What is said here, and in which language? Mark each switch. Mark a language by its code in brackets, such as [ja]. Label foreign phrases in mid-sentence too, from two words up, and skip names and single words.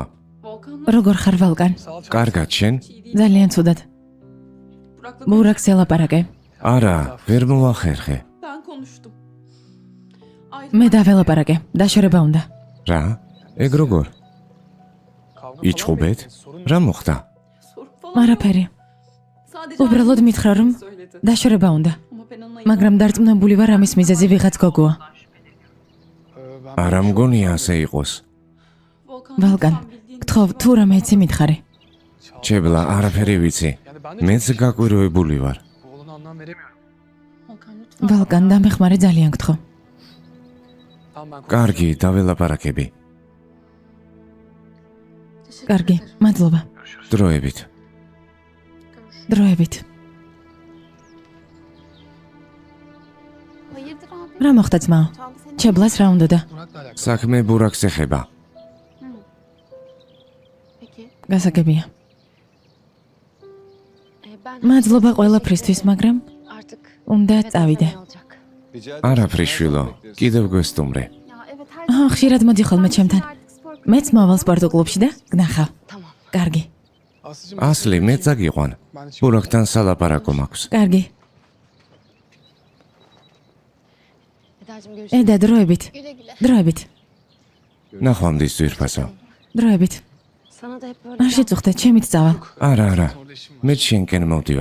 [tr] Volkan'la [ka] როგორ ხარ ვალკან? [tr] Sağ ol Çağla. [ka] კარგად შენ? [tr] hiç iyi değil. [ka] ძალიან ცუდად. [tr] Burak'la [ka] ბურაკს ელაპარაკე. არა, ვერ მოვახერხე. [tr] ben konuştum. [ka] მე დაველაპარაკე. დაშორება უნდა. რა? ეგ როგორ? [tr] Kavga falan mı [ka] იჩხუბეთ? [tr] ettiniz? Sorun ne? [ka] რა მოხდა? [tr] Sorun falan yok. [ka] არაფერი. [tr] Sadece [ka] უბრალოდ მითხრა რომ [tr] söyledi. [ka] დაშორება უნდა. [tr] Ama ben ona [ka] მაგრამ დარწმუნებული ვარ ამის მიზეზი ვიღაც გოგოა. [tr] Ben [ka] არა მგონია ასე იყოს. Volkan, ვალკან, [tr] sen bildiğin [ka] გთხოვ თუ რამე იცი მითხარი. შებლა, არაფერი ვიცი. [tr] Yani ben de [ka] მეც გაკვირვებული ვარ. [tr] bu oğluna anlam veremiyorum. Volkan lütfen. [ka] ვალკან, დამეხმარე ძალიან გთხოვ. [tr] Tamam ben [ka] კარგი, დაველაპარაკები. [tr] Teşekkür [ka] კარგი, [tr] ederim. [ka] მადლობა. დროებით. დროებით. [tr] Hayırdır abi? [ka] რა მოხდა ძმაო? [tr] Çağla seni [ka] ჩებლას რა უნდოდა? [tr] Murat'la alakalı. [ka] საქმე ბურაკს ეხება. [tr] peki. [ka] გასაგებია. [tr] Ben [ka] მადლობა ყველაფრისთვის, მაგრამ [tr] artık [ka] უნდა [tr] eve [ka] წავიდე. [tr] dönmem olacak. [ka] არაფერი შვილო, კიდევ გვესტუმრე. [tr] Ya evet her [ka] აჰ, ხშირად მოდი ხოლმე ჩემთან. [tr] artık spor [ka] მეც მოვალ სპორტულ კლუბში და გნახავ. [tr] Tamam. [ka] კარგი. [tr] Aslıcığım. [ka] ასლი, მე წაგიყვან. [tr] Ben de [ka] ბურაკთან სალაპარაკო მაქვს. კარგი. [tr] Eda'cığım görüşürüz. [ka] ედა, დროებით. [tr] Güle güle. [ka] დროებით. ნახვამდის ძვირფასო. დროებით. [tr] Sana da hep böyle [ka] არ შეწუხდე, ჩემით წავალ. არა, არა. [tr] orada işim var. [ka] მე შენკენ მოვდივარ.